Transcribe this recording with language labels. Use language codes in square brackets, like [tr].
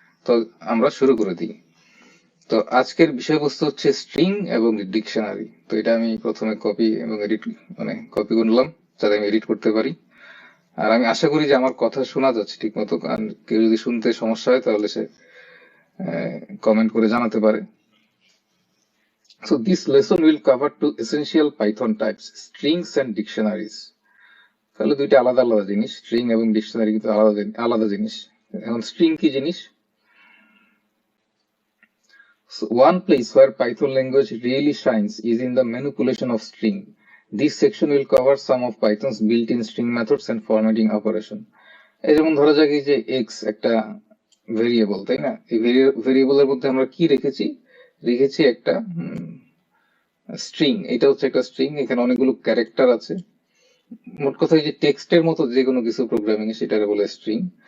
[bn] তো আমরা শুরু করে দিই। তো আজকের বিষয়বস্তু হচ্ছে স্ট্রিং এবং ডিকশনারি। তো এটা আমি প্রথমে কপি এবং এডিট, মানে কপি করলাম যাতে আমি এডিট করতে পারি। আর আমি আশা করি যে আমার কথা শোনা যাচ্ছে ঠিক মতো। কারণ কেউ যদি শুনতে সমস্যা হয় তাহলে সে কমেন্ট করে জানাতে পারে। [en] So this lesson will cover two essential Python types, strings and dictionaries. [bn] তাহলে দুইটা আলাদা আলাদা জিনিস, স্ট্রিং এবং ডিকশনারি কিন্তু আলাদা জিনিস। এখন স্ট্রিং কি জিনিস? [en] So one place where Python language really shines is in the manipulation of string. This section will cover some of Python's built-in string methods and formatting operation. [bn] এই যেমন ধরা যাক এই যে এক্স একটা ভেরিয়েবল, তাই না? এই ভেরিয়েবলের মধ্যে আমরা কি রেখেছি একটা স্ট্রিং। এটা হচ্ছে একটা স্ট্রিং, এখানে অনেকগুলো ক্যারেক্টার আছে। মোট কথা এই যে টেক্সটের মতো যে কোনো কিছু প্রোগ্রামিং এ সেটাকে বলে স্ট্রিং।